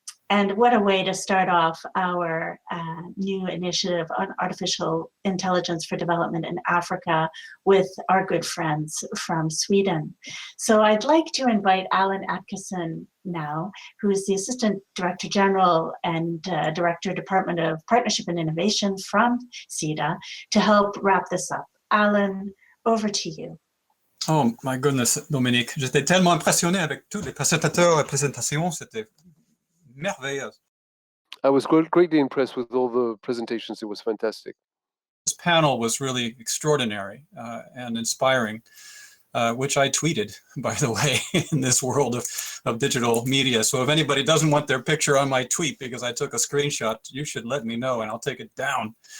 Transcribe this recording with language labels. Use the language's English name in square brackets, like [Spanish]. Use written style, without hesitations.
[English] And what a way to start off our new initiative on artificial intelligence for development in Africa with our good friends from Sweden. So I'd like to invite Alan Atkinson now, who is the Assistant Director General and Director, Department of Partnership and Innovation from SIDA, to help wrap this up. Alan, over to you. Oh my goodness, Dominique. [French] J'étais tellement impressionné avec tous les présentateurs et présentations. C'était merveilleux. [English] I was greatly impressed with all the presentations. It was fantastic. This panel was really extraordinary and inspiring, which I tweeted, by the way, in this world of digital media. So if anybody doesn't want their picture on my tweet because I took a screenshot, you should let me know and I'll take it down.